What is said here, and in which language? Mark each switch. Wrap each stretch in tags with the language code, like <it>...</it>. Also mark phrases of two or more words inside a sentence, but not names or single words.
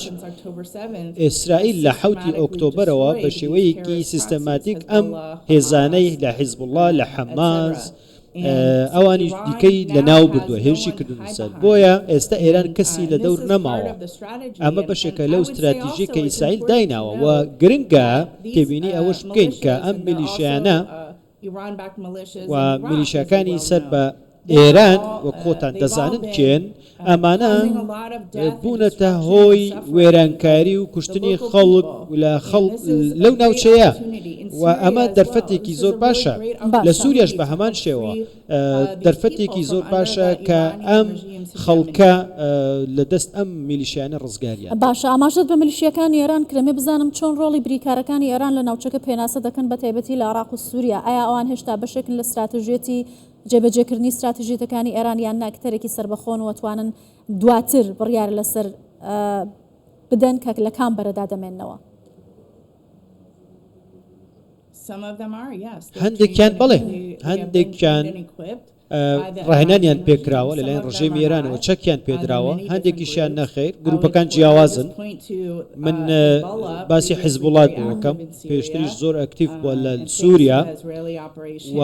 <ckb>ئیسرائیل لە 7 ئۆکتۆبرەوە بە شێوەیەکی سیستەماتیک ئەم هێزانەی لە حیزب الله لە حەماس ئەوانی دیکەی لە ناو بردووە هێرشی کردون سەر بۆیە ئێستا ئێران کەسی لە دەور نەماوە. ئەمە بەشێکە لەو استراتیژی کە ئیسرائیل دایناوە و گرنگە تێبینی ئەوەش بکەین کە ئەم میلیشیانە</ckb> <en>Iran-backed militias in</en> <ckb>و</ckb> <en>Iraq, as you</en> <ckb>میلیشیاکانی</ckb> <en>well</en> <ckb>سەر</ckb> <en>know.</en> <ckb>بە ئێران وە خۆتان دەزانن کێن ئەمانە</ckb> <en>causing a lot of death and</en> <ckb>بوونەتە</ckb> <en>destruction</en> <ckb>هۆی</ckb> <en>and suffering.</en> <ckb>وێرانکاری و کوشتنی</ckb> <en>The local</en> <ckb>خەڵک</ckb> <en>people.</en> <ckb>لە</ckb> <en>And this is a</en> <ckb>لەو</ckb> <en>great</en> <ckb>ناوچەیە</ckb> <en>opportunity in</en> <ckb>و ئەمە</ckb> <en>Syria as</en> <ckb>دەرفەتێکی</ckb> <en>well.</en> <ckb>زۆر</ckb> <en>This is a</en> <ckb>باشە</ckb> <en>really great</en> <ckb>لە</ckb> <en>opportunity</en> <ckb>سووریاش بە</ckb> <en>to</en> <ckb>هەمان</ckb> <en>help</en> <ckb>شێوە</ckb> <en>free,</en> <ckb>دەرفەتێکی</ckb> <en>these</en> <ckb>زۆر</ckb> <en>people from</en> <ckb>باشە</ckb> <en>under the</en> <ckb>کە</ckb> <en>Iranian</en> <ckb>ئەم</ckb> <en>regime's</en> <ckb>خەڵکە لە دەست ئەم میلیشیانە ڕزگاریان باشە ئاماژت بە میلیشیەکانی ئێران کرێمێ بزانم چۆن ڕۆڵی بریکارەکانی ئێران لە ناوچەکە پێناسە دەکەن بە تایبەتی لە عێراق و سووریا ئایا ئەوان هێشتا بەشێکن لە استراتژێتی جێبەجێکردنی استراتژیەتەکانی ئێران یان ناکتەرێکی سربەخۆن وەتوانن دواتر بڕیار لەسەر بدەن کە لە کام بەرەدا دەمێننەوە</ckb> <en>Some of them are, yes.</en> <ckb>هەندێکیان بەڵێ هەندێکیان ڕاهێنانیان پێکراوە لەلایەن ڕژێمی ئێرانەوە چەکیان پێدراوە هەندێکیشیان نەخێر گروپەکان جیاوازن من باسی حیزبوڵات بۆکەم پێشتریش زۆر ئەکتیف بووە لە سووریا و</ckb>